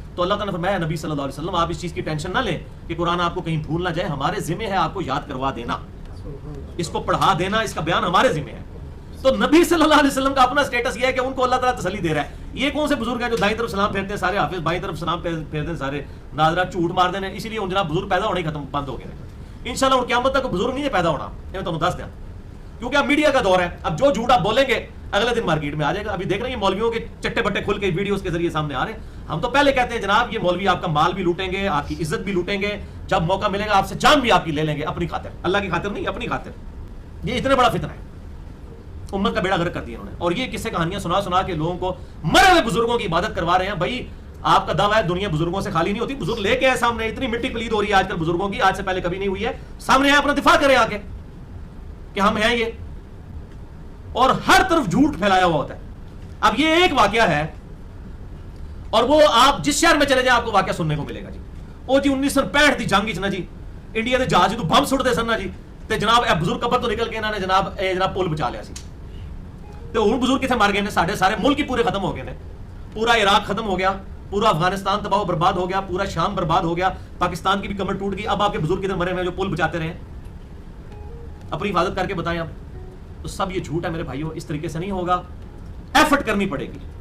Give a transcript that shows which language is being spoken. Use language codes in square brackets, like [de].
[ur] تو اللہ تعالیٰ نے فرمایا نبی صلی اللہ علیہ وسلم آپ اس چیز کی ٹینشن نہ لیں کہ قرآن آپ کو کہیں بھول نہ جائے، ہمارے ذمہ ہے آپ کو یاد کروا دینا، اس کو پڑھا دینا، اس کا بیان ہمارے ذمہ ہے. تو نبی صلی اللہ علیہ وسلم کا اپنا سٹیٹس یہ ہے کہ ان کو اللہ تعالیٰ تسلی دے رہا ہے. یہ کون سے بزرگ ہیں جو دائیں طرف سلام پھیرتے ہیں سارے حافظ، بائیں طرف سلام پھیرتے ہیں سارے ناظرہ، جھوٹ مار دینے. اسی لیے ان جناب بزرگ پیدا ہونے ختم بند ہو گئے. انشاءاللہ اور قیامت تک بزرگ نہیں پیدا ہونا، [pa] میں تمہیں دس دیں، [ur] کیونکہ اب میڈیا کا دور ہے. اب جو جھوٹ آپ بولیں گے اگلے دن مارکیٹ میں آ جائے گا. ابھی دیکھ رہے ہیں مولویوں کے چٹے بٹے کھل کے ویڈیوز کے ذریعے سامنے آ رہے ہیں. ہم تو پہلے کہتے ہیں جناب یہ مولوی آپ کا مال بھی لوٹیں گے، آپ کی عزت بھی لوٹیں گے، جب موقع ملے گا آپ سے جان بھی آپ کی لے لیں گے اپنی خاطر، اللہ کی خاطر نہیں، اپنی خاطر. یہ اتنا بڑا فتنہ ہے، امت کا بیڑا غرق کر دیا انہوں نے. اور یہ قصے کہانیاں سنا سنا کے لوگوں کو مرے ہوئے بزرگوں کی عبادت کروا رہے ہیں. بھائی آپ کا دعویٰ ہے دنیا بزرگوں سے خالی نہیں ہوتی، بزرگ لے کے آئے سامنے. اتنی مٹی پلید ہو رہی ہے آج کل بزرگوں کی، آج سے پہلے کبھی نہیں ہوئی ہے. سامنے آئے اپنا دفاع کریں آ کے کہ ہم ہیں یہ، اور ہر طرف جھوٹ پھیلایا ہوا ہوتا ہے. اب یہ ایک واقعہ ہے اور وہ آپ جس شہر میں چلے جائیں آپ کو واقعہ سننے کو ملے گا جی. [pa] وہ جی 1965 دی جنگ نا جی انڈیا کے جہاز تو بم سٹتے سن نا جی، تے جناب اے بزرگ قبر تو نکل کے انہوں نے جناب پل بچا لیا سی. تو ہوں بزرگ کتنے مر گئے نے؟ [ur] سارے ملک ہی پورے ختم ہو گئے نے. پورا عراق ختم ہو گیا، پورا افغانستان تباہ و برباد ہو گیا، پورا شام برباد ہو گیا، پاکستان کی بھی کمر ٹوٹ گئی. اب آپ کے بزرگ کتنے مرے ہوئے جو پل بچاتے رہے، اپنی حفاظت کر کے بتائیں آپ. تو سب یہ جھوٹ ہے میرے بھائیوں، اس طریقے سے نہیں ہوگا. ایفرٹ کرنی پڑے گی.